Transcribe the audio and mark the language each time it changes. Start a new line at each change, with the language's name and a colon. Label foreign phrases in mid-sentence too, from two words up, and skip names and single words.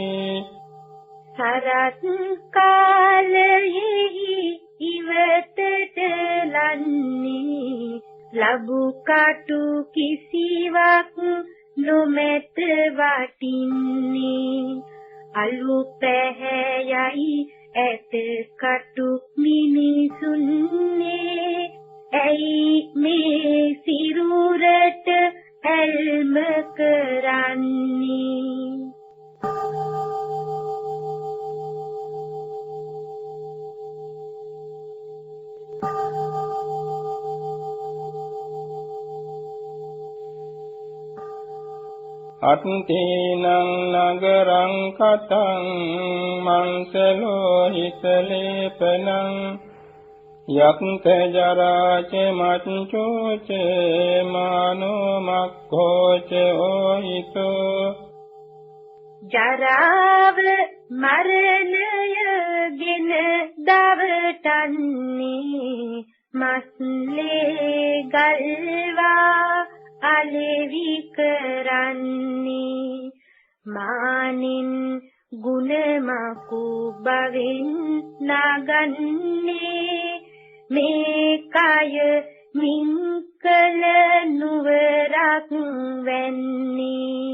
Sinhala: සරත් කාලයෙහි ඉවතට ලන්නේ ලැබු කටු කිසිවක් නොමැත වටින්නේ අලු පැහැයයි ඇත කටු මිනිසුන්නේ ඇයි මේ සිරුරට ඇල්ම කරන්නේ
Pali: අත්තේනං නගරං කතං මංසලෝහිත ලේපනං යක්ත ජරාච මච්චෝච මානෝ මක්ඛෝච ඕහිතෝ
Sinhala: ජරාව මරණයගෙන දවටන්නේ මස්ලේ ගල්වා අලෙවි කරන්නේ මානින් ගුණමකු බවෙන් නගන්නේ මේ කය මින් කල නුවරක් වැන්නේ